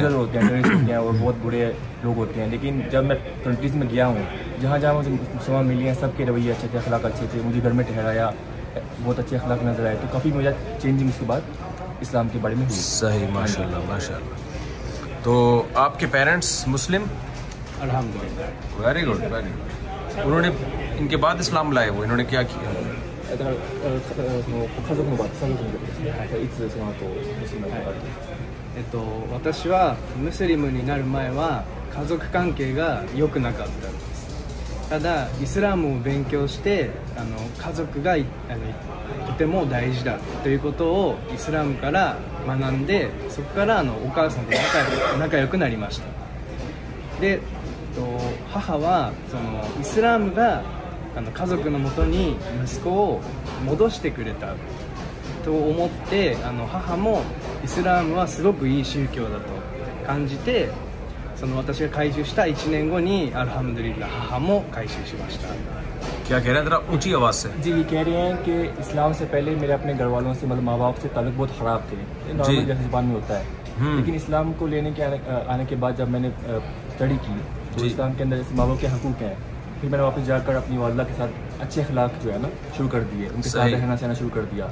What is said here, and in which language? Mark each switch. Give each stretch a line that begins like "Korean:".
Hindi: होते हैं, टेररिस्ट होते हैं और बहुत बुरे लोग होते हैं। लेकिन जब मैं कंट्रीज़ में गया हूँ, जहाँ जहाँ मुझे मुसलमान मिली हैं, सबके रवैये अच्छे थे, अखलाक अच्छे थे, मुझे घर में ठहराया, बहुत अच्छे अखलाक नजर आए। तो काफ़ी मुझे चेंजिंग उसके बाद इस्लाम के बारे में हुई। सही, माशाल्लाह माशाल्लाह। तो आपके पेरेंट्स मुस्लिम? अल्हम्दुलिल्लाह। Very good. उन्होंने इनके बाद इस्लाम लाए, वो इन्होंने क्या किया?
Japanese: だから家族の場合、家族のことですね。いつその後ムスリムになったか。私はムスリムになる前は家族関係が良くなかったんです。ただイスラムを勉強して家族がとても大事だということをイスラムから学んで、そこからお母さんと仲良くなりました。で、母はそのイスラムが家族のもとに息子を戻してくれたと思って、母もイスラムはすごくいい宗教だと感じて、その私が改宗した1年後にアルハムドリッラ母も改宗しました。
Hindi: क्या कह रहे हैं? जरा ऊंची आवाज से। जी, ये कह रहे हैं कि इस्लाम से पहले मेरे अपने घर वालों से, मतलब माँ बाप से ताल्लुक बहुत ख़राब थे, नॉर्मल जैसे ज़बान में होता है। लेकिन इस्लाम को लेने के आने के बाद जब मैंने स्टडी की तो इस्लाम के अंदर जैसे माँ बाप के हकूक़ हैं, फिर मैंने वापस जाकर अपनी वालदा के साथ अच्छे अखलाक जो है ना शुरू कर दिए, उनके साथ रहना सहना शुरू कर दिया।